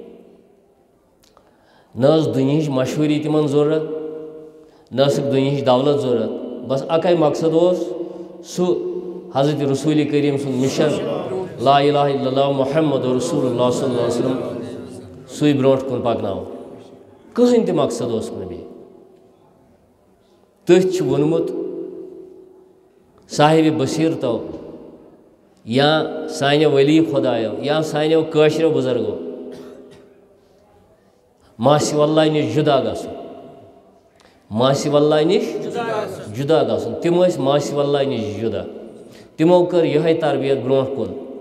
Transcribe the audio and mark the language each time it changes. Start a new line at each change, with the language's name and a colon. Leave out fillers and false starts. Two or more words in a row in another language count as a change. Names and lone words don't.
Kashmiri: نہ ٲس دُنہِچ مشہوٗری تِمن ضروٗرت نہ ٲسٕکھ دُنہِچ دولت ضروٗرت بس اَکے مقصد اوس سُہ حضرت رسول کریم سُنٛد مِشن
Arabic: لا الہ الا اللہ محمد رسول اللہ صلی اللہ علیہ وسلم
Kashmiri: سُے برونٛٹھ کُن پکناوُن کٕہٕنۍ تہِ مقصد اوسُکھ نہٕ بیٚیہِ تٔتھۍ چھُ ووٚنمُت صاحبِ بصیرتو یا سانیو ولی خۄدایو یا سانیو کٲشرٮ۪و بُزرگو ماسہِ واللہ نِش جُدا گژھُن ماسہِ واللہ نِش جُدا گژھُن تِم ٲسۍ ماسہِ واللہ نِش جُدا تِمو کٔر یِہوٚے تربیت برونٛٹھ کُن